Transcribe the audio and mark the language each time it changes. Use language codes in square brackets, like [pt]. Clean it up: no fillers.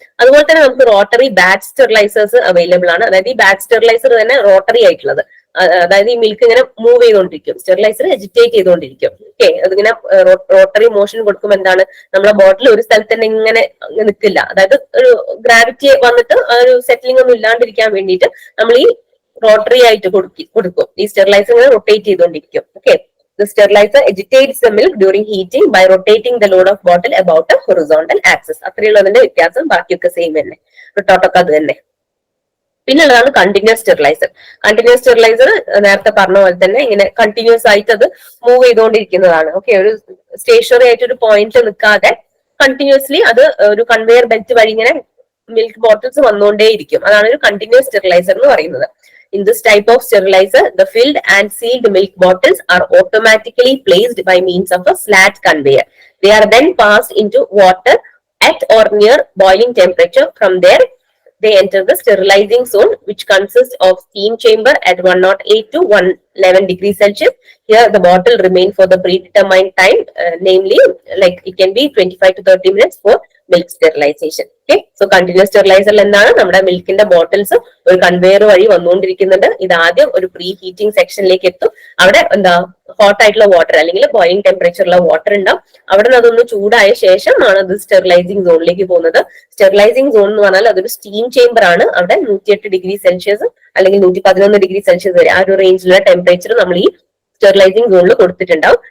[ml] അതുപോലെ തന്നെ നമുക്ക് റോട്ടറി ബാച്ച് സ്റ്റെറിലൈസേഴ്സ് അവൈലബിൾ ആണ്. അതായത് ഈ ബാച്ച് സ്റ്റെറിലൈസർ തന്നെ റോട്ടറി ആയിട്ടുള്ളത്, അതായത് ഈ മിൽക്ക് ഇങ്ങനെ മൂവ് ചെയ്തുകൊണ്ടിരിക്കും, സ്റ്റെറിലൈസർ എജിറ്റേറ്റ് ചെയ്തുകൊണ്ടിരിക്കും. ഓക്കെ, അതിങ്ങനെ റോട്ടറി മോഷൻ കൊടുക്കുമ്പോൾ എന്താണ്, നമ്മളെ ബോട്ടിൽ ഒരു സ്ഥലത്ത് തന്നെ ഇങ്ങനെ നിൽക്കില്ല. അതായത് ഒരു ഗ്രാവിറ്റി വന്നിട്ട് ആ ഒരു സെറ്റിലിംഗ് ഒന്നും ഇല്ലാണ്ടിരിക്കാൻ വേണ്ടിയിട്ട് നമ്മൾ ഈ റോട്ടറി ആയിട്ട് കൊടുക്കും. ഈ സ്റ്റെറിലൈസർ ഇങ്ങനെ റൊട്ടേറ്റ് ചെയ്തുകൊണ്ടിരിക്കും. [en] Okay, the sterilizer agitates the milk during heating by rotating the load of bottle about a horizontal axis. [ml] അത്രയുള്ളതിന്റെ വ്യത്യാസം, ബാക്കിയൊക്കെ സെയിം തന്നെ, റിട്ടോർട്ടൊക്കെ അത് തന്നെ. പിന്നുള്ളതാണ് കണ്ടിന്യൂസ് സ്റ്റെറിലൈസർ. കണ്ടിന്യൂസ് സ്റ്റെറിലൈസർ നേരത്തെ പറഞ്ഞ പോലെ തന്നെ ഇങ്ങനെ കണ്ടിന്യൂസ് ആയിട്ട് അത് മൂവ് ചെയ്തുകൊണ്ടിരിക്കുന്നതാണ്. ഓക്കെ, ഒരു സ്റ്റേഷനറി ആയിട്ട് ഒരു പോയിന്റ് നിൽക്കാതെ കണ്ടിന്യൂസ്ലി അത് ഒരു കൺവെയർ ബെൽറ്റ് വഴി ഇങ്ങനെ മിൽക്ക് ബോട്ടിൽസ് വന്നുകൊണ്ടേയിരിക്കും. അതാണ് ഒരു കണ്ടിന്യൂസ് സ്റ്റെറിലൈസർ എന്ന് പറയുന്നത്. [en] In this type of sterilizer, the filled and sealed milk bottles are automatically placed by means of a slat conveyor. They are then passed into water at or near boiling temperature. From there, they enter the sterilizing zone, which consists of steam chamber at 108 to 111 degrees Celsius. Here, the bottle remain for the predetermined time, namely, like it can be 25 to 30 minutes for milk sterilization. Okay, so continuous sterilizer [ml] എന്താണ്, നമ്മുടെ മിൽക്കിന്റെ bottles ഒരു conveyor വഴി വന്നുകൊണ്ടിരിക്കുന്നുണ്ട്. ഇത് ആദ്യം ഒരു pre heating സെക്ഷനിലേക്ക് എത്തും. അവിടെ എന്താ ഹോട്ട് ആയിട്ടുള്ള വാട്ടർ അല്ലെങ്കിൽ ബോയിലിംഗ് ടെമ്പറേച്ചറുള്ള വാട്ടർ ഉണ്ടാവും. അവിടെ നിന്ന് അതൊന്ന് ചൂടായ ശേഷമാണ് അത് സ്റ്റെറിലൈസിംഗ് സോണിലേക്ക് പോകുന്നത്. സ്റ്റെറിലൈസിംഗ് സോൺ എന്ന് പറഞ്ഞാൽ അതൊരു സ്റ്റീം ചേംബർ ആണ്. അവിടെ 108 ഡിഗ്രി സെൽഷ്യസ് അല്ലെങ്കിൽ 111 ഡിഗ്രി സെൽഷ്യസ് വരെ ആ ഒരു റേഞ്ചിലുള്ള ടെമ്പറേച്ചർ നമ്മൾ ഈ സ്റ്റെറിലൈസിംഗ് സോണിൽ കൊടുത്തിട്ടുണ്ടാവും.